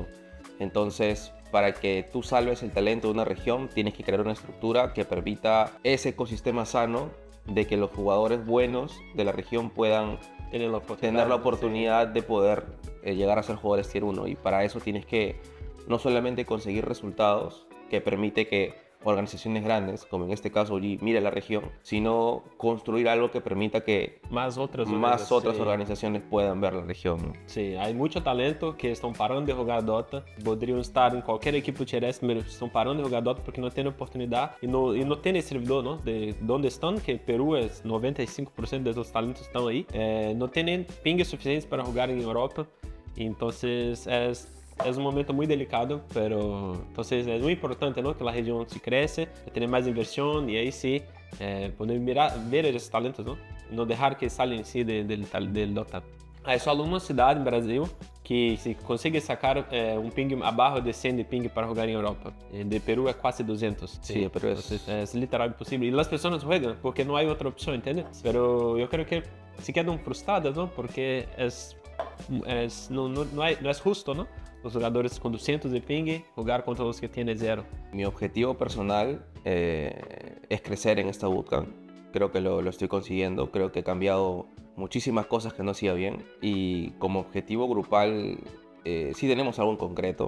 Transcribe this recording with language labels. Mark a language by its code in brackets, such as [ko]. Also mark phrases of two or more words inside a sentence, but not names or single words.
[es] Entonces, para que tú salves el talento de una región, tienes que crear una estructura que permita ese ecosistema sano de que los jugadores buenos de la región puedan tener la oportunidad de poder llegar a ser jugadores tier 1. Y para eso tienes que no solamente conseguir resultados que permite que organizaciones grandes, como en este caso OG, mire la región, sino construir algo que permita que Más otras organizaciones puedan ver la región. Sí, [pt] há muito talento que estão parando de jogar Dota, poderiam estar em qualquer equipe tier S, mas estão parando de jogar Dota porque não têm oportunidade e não têm esse servidor, não? De onde estão, que Peru é 95% dos talentos estão aí, não têm nem ping suficientes para jogar em Europa, então é um momento muito delicado, [es] pero entonces [pt] é muito importante, ¿no? Que a região se cresce, tenha mais [es] inversión y ahí sí poder ver [pt] esses talentos, ¿no? Não deixar que saiam [es] sí del [pt] Dota. Hay só uma cidade em Brasil que se consegue sacar um ping abaixo de 100 de ping para jogar em Europa. De Peru é quase 200. [es] Sí, pero [pt] é literal impossível. E as pessoas jogam porque não há outra opção, entende? Pero eu [es] creo que [pt] se quedam frustradas, ¿no? Porque não é justo, ¿no? [es] Los jugadores con 200 de ping jugar contra los que tienen 0. Mi objetivo personal es crecer en esta bootcamp. Creo que lo estoy consiguiendo. Creo que he cambiado muchísimas cosas que no hacía bien. Y como objetivo grupal, sí tenemos algo en concreto.